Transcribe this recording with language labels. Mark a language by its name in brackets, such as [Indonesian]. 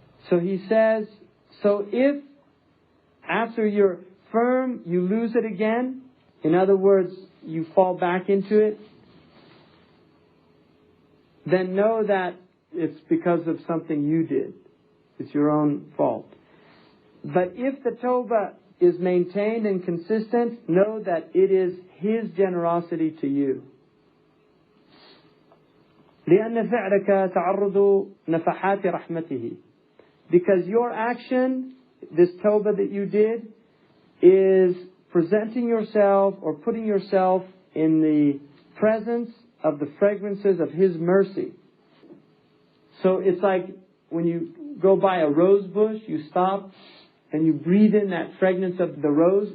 [English] So He says, so if after you're firm, you lose it again, in other words, you fall back into it, then know that it's because of something you did. It's your own fault. But if the tawbah is maintained and consistent, know that it is His generosity to you. [Arabic] لأن فعلك تعرض نفحات رحمته. [English] Because your action, this tawbah that you did, is presenting yourself or putting yourself in the presence of the fragrances of His mercy. So it's like when you go by a rose bush, you stop and you breathe in that fragrance of the rose.